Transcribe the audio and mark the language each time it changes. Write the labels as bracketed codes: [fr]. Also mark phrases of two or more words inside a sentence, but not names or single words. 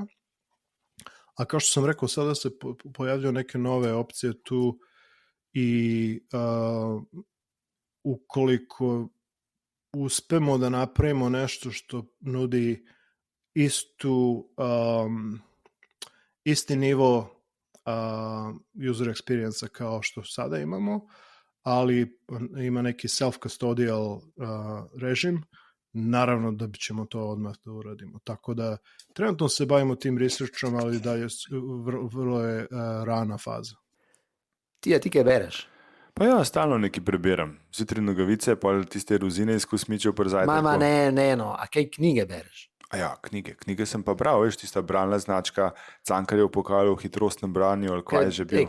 [sr] A kao što sam rekao, sada se pojavljaju neke nove opcije tu i ukoliko uspemo da napravimo nešto što nudi isti nivo [en] user experience [sr] kao što sada imamo, ali ima neki self-custodial režim, naravno da ćemo to odmah da uradimo. Tako da trenutno se bavimo tim researchom, ali da je vrlo je rana faza. [sl] Ti kaj bereš? Pa ja, stalno nekaj prebiram. Zjutraj nogavice, pa tiste rozine iz kosmičev prezajte. Ne, a kaj knjige bereš? A ja, knjige sem pa bral, veš, tista bralna značka Cankarjev pokal v hitrostnem branju, ali kaj je že bil.